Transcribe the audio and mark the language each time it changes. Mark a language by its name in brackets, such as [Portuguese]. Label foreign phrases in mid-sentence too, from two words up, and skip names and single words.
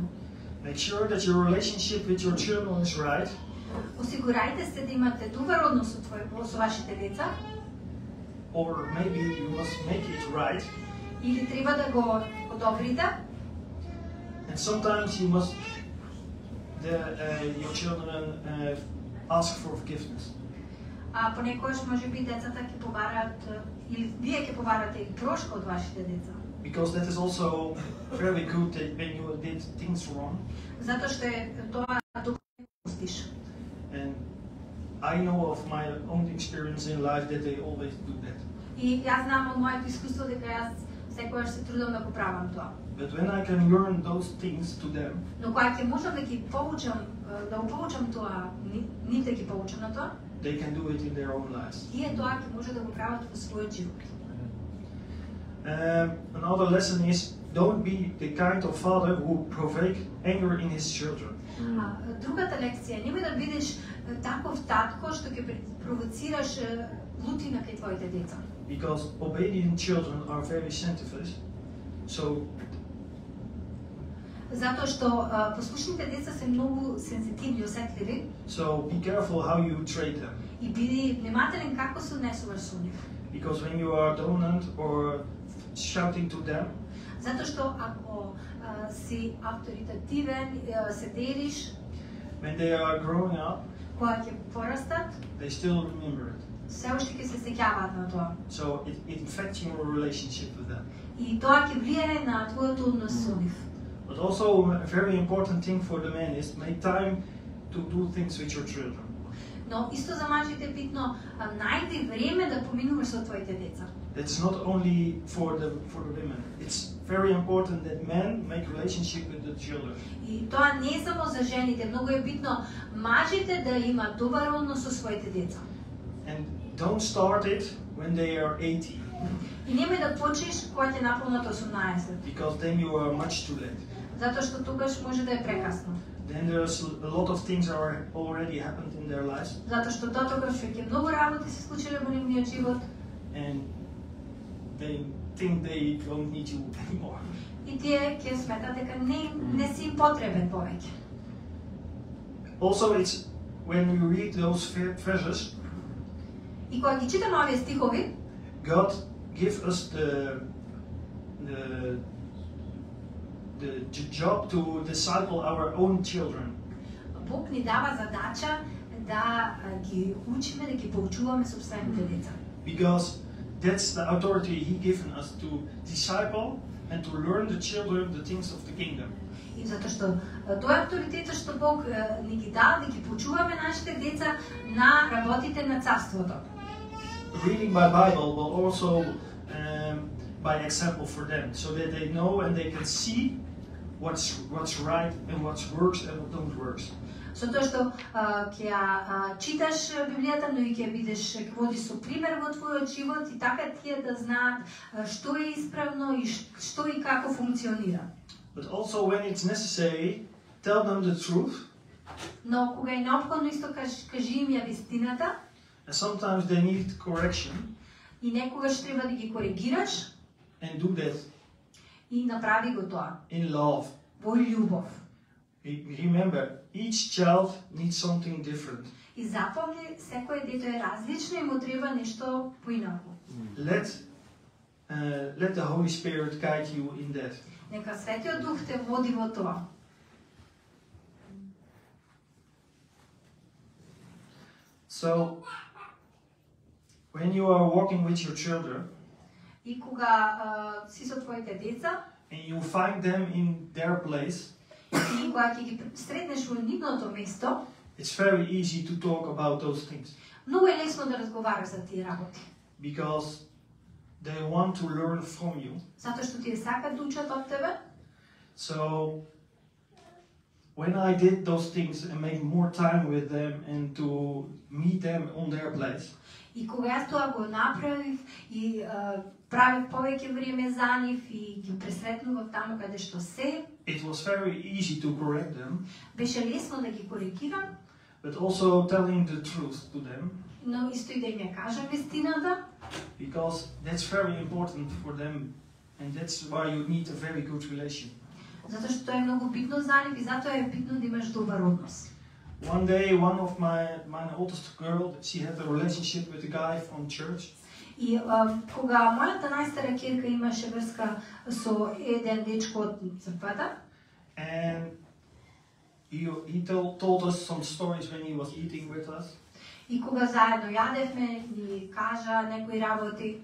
[English] Make sure that your relationship with your children is right, [Macedonian] Осигурајте се да имате добар однос со вашите деца, [English] or maybe you must make it right, [Macedonian] или треба да го одобрите, [English] and sometimes you must your children ask for forgiveness. [Macedonian] а понекогаш можеби децата ќе побараат или вие ќе побарате и прошка од вашите деца. [English] Because that is also very good that when you did things wrong, [Macedonian] Затоа што е тоа добро да пустиш. [English] and I know of my own experience in life that they always do that. [Macedonian] И јас знам од моето искуство дека јас секогаш се трудам да го правам тоа. [English] But when I can learn those things to them, [Macedonian] Но кога ќе можам да ги поучам, да го поучам тоа, ните ги поучам на тоа, [English] they can do it in their own lives. [Macedonian] тие тоа ќе може да го прават во својот живот. [English] Another lesson is don't be the kind of father who provoke anger in his children. [Macedonian] Другата лекција, немој да бидеш таков татко што ќе провоцираш лутина кај твоите деца. [English] Because obedient children are very sensitive, so [Macedonian] Затоа што послушните деца се многу сензитивни, осетливи [English] be careful how you treat them. [Macedonian] и биди внимателен како се однесуваш со нив. [English] Because when you are dominant or shouting to them, [Macedonian] Затоа што ако си авторитативен, се делиш, [English] when they are growing up, [Macedonian] кога ќе порастат, [English] they still remember it. [Macedonian] се уште ќе се сеќаваат на тоа. [English] So it affects your relationship with them. [Macedonian] И тоа ќе влијае на твојот однос со нив. [English] But also a very important thing for the men is make time to do things with your children. [Macedonian] Но исто за мажите е битно, најди време да поминуваш со твоите деца. [English] It's not only for the women. It's very important that men make relationship with the children. [Macedonian] И тоа не е само за жените, многу е битно мажите да имаат добар однос со своите деца. [English] And don't start it when they are 80, [Macedonian] И немој да почнеш кога ќе наполнат 18, [English] because then you are much too late. [Macedonian] затоа што тогаш може да е прекасно. [English] Then there's a lot of things are already happened in their lives, [Macedonian] Затоа што дотогаш веќе многу работи се случиле во нивниот живот [English] and they think they don't need you anymore. [Macedonian] и тие ќе сметат дека не си им потребен повеќе. [English] Also, it's when you read those verses, [Macedonian] И кога ги читаме овие стихови, [English] God give us the job to disciple our own children. [Macedonian] Бог ни дава задача да ги учиме, да ги поучуваме собствените деца. [English] Because that's the authority He given us to disciple and to learn the children the things of the kingdom. [Macedonian] И затоа што тоа е авторитетот што Бог ни ги дава да ги почуваме нашите деца на работите на царството. [English] Reading my Bible will also by example for them, so that they know and they can see what's right and what works and what don't works. [Macedonian] Со тоа што ќе читаш Библијата, но и ќе видиш, ќе води со пример во твојот живот и така тие да знаат што е исправно и што и како функционира. [English] But also when it's necessary, tell them the truth. [Macedonian] Но кога е неопходно исто кажи им ја вистината. [English] And sometimes they need correction. [Macedonian] И некогаш треба да ги коригираш. [English] And do that. [Macedonian] И направи го тоа. [English] In love. [Macedonian] Во љубов. [English] Remember, each child needs something different. [Macedonian] И запомни, секој дете е различно и му треба нешто поинаку. [English] Let the Holy Spirit guide you in that. [Macedonian] Нека Светиот Дух те води во тоа. [English] So, when you are walking with your children, [Macedonian] и кога си со твоите деца, [English] and you find them in their place, [Macedonian] и кога ќе ги сретнеш во нивното место, [English] it's very easy to talk about those things. [Macedonian] Многу е лесно да разговараш за тие работи. [English] Because they want to learn from you. [Macedonian] Затоа што тие сакаат да учат од тебе. [English] So, when I did those things and make more time with them and to meet them on their place, [Macedonian] и кога јас тоа го направив и правев повеќе време за нив и ги пресретнував таму каде што се, [English] it was very easy to correct them, [Macedonian] беше лесно да ги коригирам, [English] but also telling the truth to them, [Macedonian] но исто и да им ја кажам вистината, [English] because that's very important for them, and that's why you need a very good relation. [Macedonian] Затоа што тоа е многу битно за нив и затоа е битно да имаш добар однос. [English] One day, one of my oldest girl, she had a relationship with a guy from church. [Macedonian] И кога мојата најстара ќерка имаше врска со еден дечко од црквата, [English] And he told us some stories when he was eating with us. [Macedonian] и кога заедно јадевме, ни кажа некои работи.